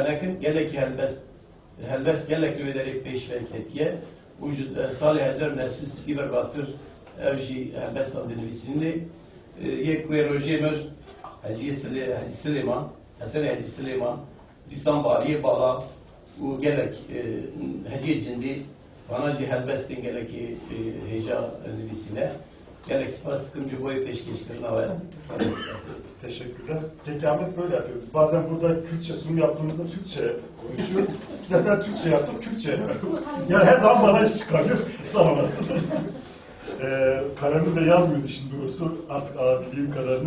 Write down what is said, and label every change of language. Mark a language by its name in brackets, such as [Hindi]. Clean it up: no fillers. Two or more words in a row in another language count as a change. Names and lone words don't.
[Kurdish] nekin gelekî helbest gelek li wê derê pêşve ketiye û ji salê 1930 berbatir ev jî helbestan dinivîsînê yek wê rojê mir Hacı Süleyman Hasan Hacı Süleyman dîsan bariyê bala û gelek hecî cindî bana jî helbestên gelekî hêja nivîsîne gelek spas dikim ji bo pêşkêşkirina we [Turkish] Teşekkürler. Peki Ahmet böyle yapıyoruz. Bazen burada Kürtçe sunum yaptığımızda Türkçe konuşuyor. Bu sefer Türkçe yaptık, Kürtçe. Yani her zaman bana iş çıkarıyor. Sağ olasın. Kalemimle yazmıyordu şimdi doğrusu artık alabildiğim kadarını.